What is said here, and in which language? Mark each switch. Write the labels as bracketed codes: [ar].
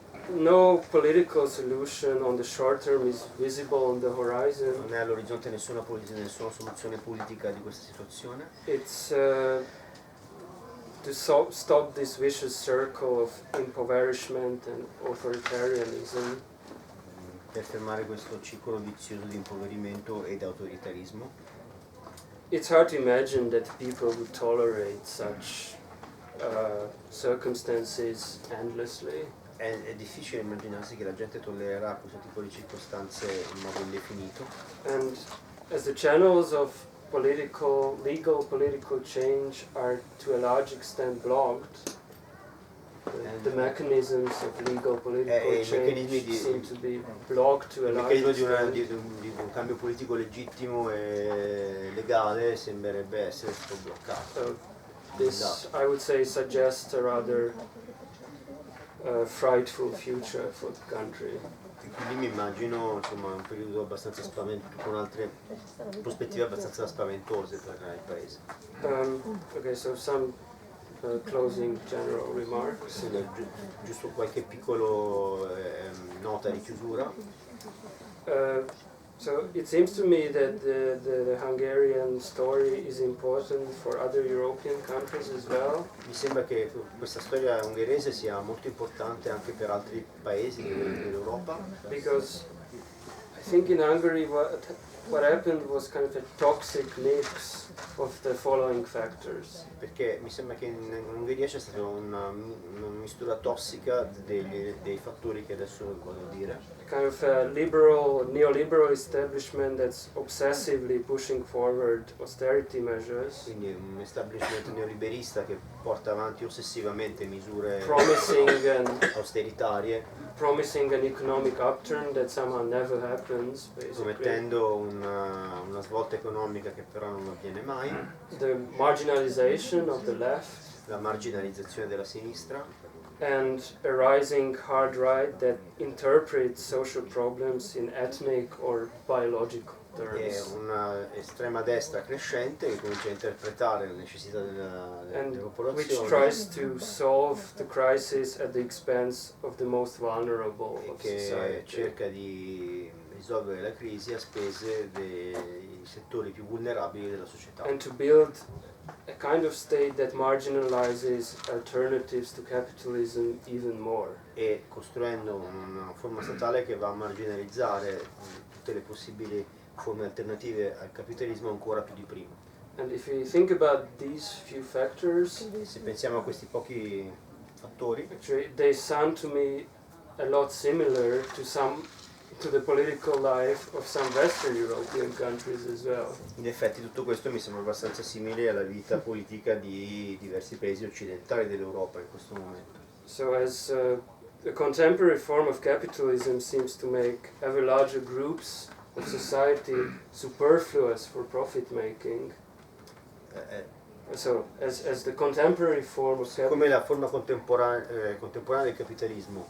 [en] no political solution on the short term is visible on the horizon. [it] Non è all'orizzonte nessuna soluzione politica di questa situazione. [en] It's to stop this vicious circle of impoverishment and authoritarianism. [it] Per fermare questo circolo vizioso di impoverimento ed autoritarismo. [en] It's hard to imagine that people would tolerate such circumstances endlessly. [it] È difficile immaginarsi che la gente tollererà questo tipo di circostanze in modo indefinito. [en] And as the channels of legal political change are to a large extent blocked, the mechanisms of legal political change seem to be blocked to a large extent. [it] Il meccanismo di un cambio politico legittimo e legale sembrerebbe essere stato bloccato. [en] So this, I would say, suggests a rather frightful future for the country. [it] E quindi mi immagino insomma un periodo abbastanza spaventoso, con altre prospettive abbastanza spaventose per il paese. [en] Okay, so some closing general remarks. [it] Giusto qualche piccolo nota di chiusura. [en] So it seems to me that the Hungarian story is important for other European countries as well. [it] Mi sembra che questa storia ungherese sia molto importante anche per altri paesi dell'Europa. [en] Because I think in Hungary what happened was kind of a toxic mix of the following factors. [it] Perché mi sembra che in Ungheria c'è stata una mistura tossica dei fattori che adesso vado a dire. [en] Kind of a neoliberal establishment that's obsessively pushing forward austerity measures. [it] Quindi un establishment neoliberista che porta avanti ossessivamente misure austeritarie, [en] promising an economic upturn that somehow never happens, basically. [it] promettendo una svolta economica che però non avviene mai. [en] The marginalization of the left. [it] La marginalizzazione della sinistra. [en] And a rising hard right that interprets social problems in ethnic or biological terms. [it] È una estrema destra crescente che comincia a interpretare le necessità delle popolazioni. [en] Which tries to solve the crisis at the expense of the most vulnerable of [it] che [en] society. [it] cerca di risolvere la crisi a spese dei settori più vulnerabili della società. [en] And to build a kind of state that marginalizes alternatives to capitalism even more. [it] E costruendo una forma statale che va a marginalizzare tutte le possibili forme alternative al capitalismo ancora più di prima. [en] And if you think about these few factors, [it] se pensiamo a questi pochi fattori, [en] actually they sound to me a lot similar to the political life of some Western European countries as well. [it] In effetti tutto questo mi sembra abbastanza simile alla vita politica di diversi paesi occidentali dell'Europa in questo momento. [en] So as the contemporary form of capitalism seems to make ever larger groups of society superfluous for profit making. So as the contemporary form of [it] come la forma contemporanea del capitalismo